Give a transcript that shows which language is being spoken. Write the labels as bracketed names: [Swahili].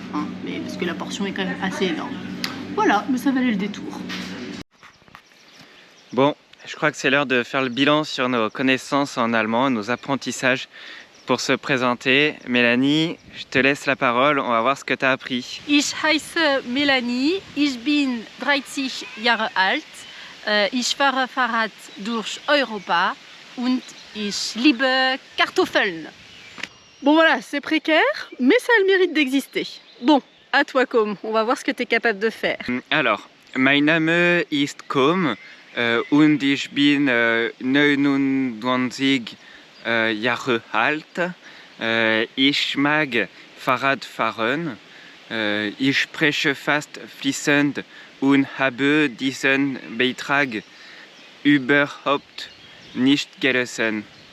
[French] Hein, mais parce que la portion est quand même assez énorme. Voilà, mais ça valait le détour. Bon, je crois que c'est l'heure de faire le bilan sur nos connaissances en allemand, nos apprentissages. Pour se présenter, Mélanie, je te laisse la parole, on va voir ce que tu as appris. [German] Ich heiße Melanie, ich bin 30 Jahre alt, ich fahre Fahrrad durch Europa und ich liebe Kartoffeln. [French] Bon voilà, c'est précaire, mais ça a le mérite d'exister. Bon, à toi Com, on va voir ce que tu es capable de faire. [German] Alors, mein Name ist Com und ich bin 29 Jahre alt. Ich mag Fahrradfahren. Ich spreche fast fließend und habe diesen Beitrag überhaupt nicht gelesen.